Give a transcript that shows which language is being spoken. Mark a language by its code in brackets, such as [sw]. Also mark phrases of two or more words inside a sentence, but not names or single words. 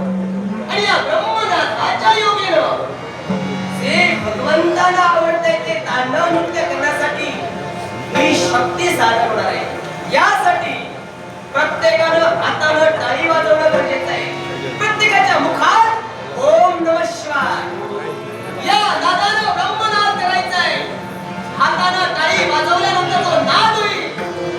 [mr] आणि या ब्रह्मनादाच्या योगेनं जे भगवंताला आवडतंय ते तांडव नृत्य करण्यासाठी ही शक्ती साधन होणार आहे. यासाठी प्रत्येकानं हातानं टाळी वाजवणं गरजेचं आहे. प्रत्येकाच्या मुखात [sa] ओम नमः शिवाय [mr] या नादानं ब्रह्मनाद करायचा आहे. हातानं टाळी वाजवल्यानंतर तो नाद होईल.